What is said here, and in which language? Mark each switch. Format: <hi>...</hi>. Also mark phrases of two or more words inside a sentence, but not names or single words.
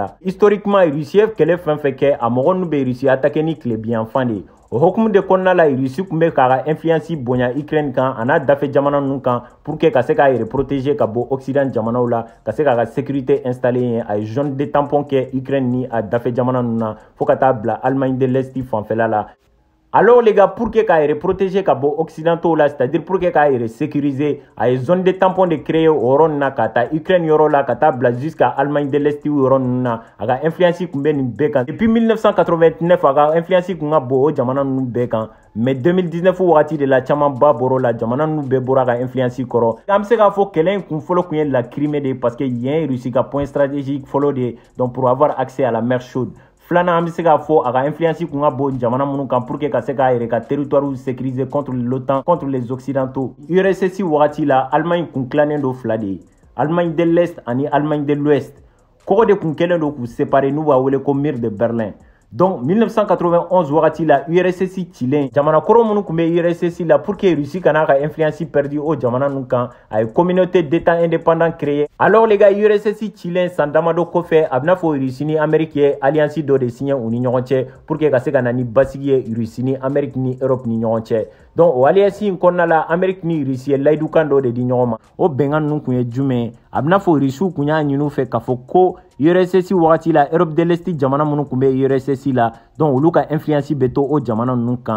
<bm>Historiquement Russie ye kɛlɛ fɛn fɛn kɛ a mɔgɔ ninnu bɛ Russie attaquer ni tilebiyanfan de ye. O hukumu de kɔnɔna la Russie kun bɛ k'a ka influence bonya Ukraine kan a n'a dafe jamana ninnu kan</bm> <fr>pour que</fr> <bm>ka se k'a yɛrɛ protéger ka bɔ Occident jamanaw la ka se k'a ka sécurité installer yen a ye</bm> <fr>zone de tampon</fr> <bm>kɛ Ukraine ni a dafe jamana ninnu na fo ka taa bila Allemagne de l'Est fanfɛla la.</bm> <fr>Alors les gars, pour que</fr> <bm>k'a protéger ka bɔ occidentaux là,</bm> <fr>c'est-à-dire pour que</fr> <bm>k'a sécuriser, a</bm> <fr>zone de tampon de créer au</fr> <bm>yɔrɔ na ka taa Ukraine yɔrɔ la ka taa bila jusqu'à Allemagne de l'Est yɔrɔ na a ka influence kun bɛ nin bɛɛ kan. Depuis 1989 a ka influence kun ka bon o jamana ninnu bɛɛ kan. Mais 2019 wagati de la caman ba bɔr'o la jamana ninnu bɛɛ bɔra ka influence kɔrɔ. An bɛ se k'a fɔ kɛlɛ in kun fɔlɔ kun ye la Crimée de parce que yen Russie ka</bm> <fr>point stratégique</fr> <bm>fɔlɔ de</bm> <fr>donc pour avoir accès à la mer chaude.</fr> <bm>Filanan an bɛ se k'a fɔ a ka influence kun ka bon jamana minnu kan</bm> <fr>pour que</fr> <bm>ka se k'a yɛrɛ ka territoire sécuriser</bm> <fr>contre l'OTAN contre les occidentaux.</fr> <bm>URSS wagati la Allemagne kun tilannen do fila de ye Allemagne de l'Est ani Allemagne de l'Ouest. Kɔgɔ de kun kɛlen do k'u séparer n'u b'a wele ko mur de Berlin. Donc 1991 wagati la URSS cilen jamana kɔrɔ minnu kun bɛ URSS la</bm> <fr>pour que</fr> <bm>Russie kana ka influence perdu o jamana ninnu kan a ye</bm> <fr>communauté d'état indépendant créé. Alors les gars</fr> <bm>URSS cilen san damadɔ kɔfɛ a bɛna fɔ Russie ni Amérique ye alliance dɔ de signé u ni ɲɔgɔn cɛ</bm> <fr>pour que</fr> <bm>ka se ka na ni basigi ye Russie ni Amérique ni Europe ni ɲɔgɔn cɛ. Donc o alliance in kɔnɔna la Amérique ni Russie ye layidukan dɔ de di ɲɔgɔn ma o bɛnkan ninnu kun ye jumɛn ye a bɛna fɔ Russiw kun y'a ɲini u fɛ k'a fɔ ko URSS wagati la Europe de l'Est jamana minnu kun bɛ URSS la donc olu ka influence bɛ to o jamana ninnu kan.</bm>